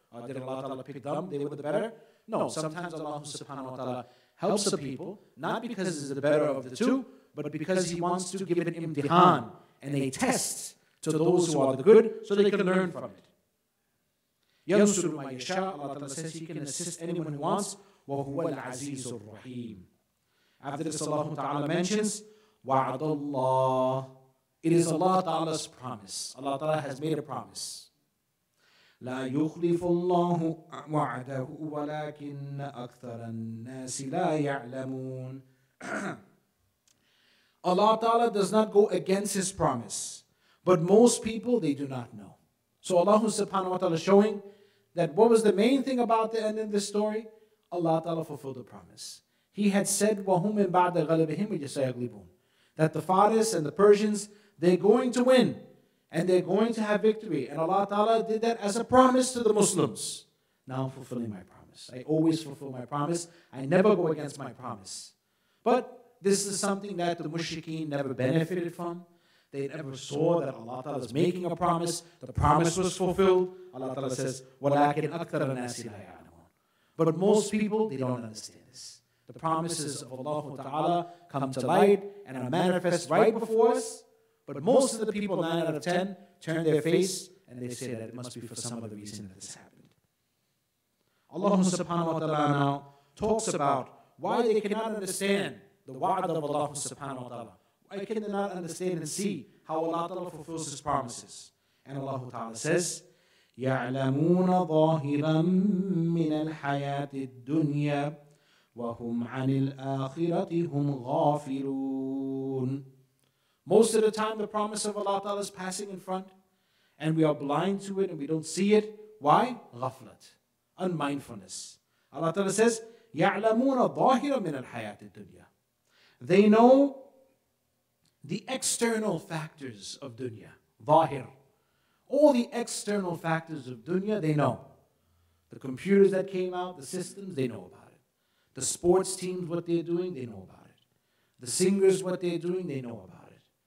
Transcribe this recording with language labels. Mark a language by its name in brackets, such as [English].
[English] Did Allah Ta'ala pick them? They were the better? No, sometimes Allah subhanahu wa ta'ala helps the people, not because it's the better of the two, but because he wants to give an imtihan and a test to those who are the good so they can learn from it. [Arabic] Yansuru ma yasha, [English] Allah Ta'ala says he can assist anyone who wants, [Arabic] wa huwa al-azizur rahim. [English] After this, Allah Ta'ala mentions, wa'adallah. It is Allah Ta'ala's promise. Allah Ta'ala has made a promise. [Arabic] لا يخلف الله وعده ولكن أكثر الناس لا يعلمون. [English] Allah Ta'ala does not go against his promise, but most people, they do not know. So Allah subhanahu wa ta'ala showing that what was the main thing about the end of this story? Allah Ta'ala fulfilled the promise. He had said, [Arabic] وَهُمْ مِنْ بَعْدَ غَلَبِهِمْ يَسَيَغْلِبُونَ, [English] that the Faris and the Persians, they're going to win. And they're going to have victory. And Allah Ta'ala did that as a promise to the Muslims. Now I'm fulfilling my promise. I always fulfill my promise. I never go against my promise. But this is something that the mushrikeen never benefited from. They never saw that Allah Ta'ala is making a promise. The promise was fulfilled. [Arabic] Allah Ta'ala says, وَلَكِنْ أَكْثَرَ النَّاسِ لَا يَعْلَمُونَ. [English] But most people, they don't understand this. The promises of Allah Ta'ala come to light and are manifest right before us. But most of the people, 9 out of 10, turn their face and they say that it must be for some other reason that this happened. Allah subhanahu wa ta'ala now talks about why they cannot understand the wa'ad of Allah subhanahu wa ta'ala. Why can they not understand and see how Allah Ta'ala fulfills His promises? [Arabic] And Allah Ta'ala says, يَعْلَمُونَ ظَاهِرًا مِّنَ الْحَيَاةِ الدُّنْيَا وَهُمْ عَنِ الْآخِرَةِ هُمْ غَافِلُونَ. [English] Most of the time, the promise of Allah Ta'ala is passing in front, and we are blind to it and we don't see it. Why? Ghaflat, unmindfulness. [Arabic] Allah Ta'ala says, يَعْلَمُونَ ظَاهِرًا مِّنَ الْحَيَاةِ الدُّنْيَا. [English] They know the external factors of dunya. Zahir. All the external factors of dunya, they know. The computers that came out, the systems, they know about it. The sports teams, what they're doing, they know about it. The singers, what they're doing, they know about it.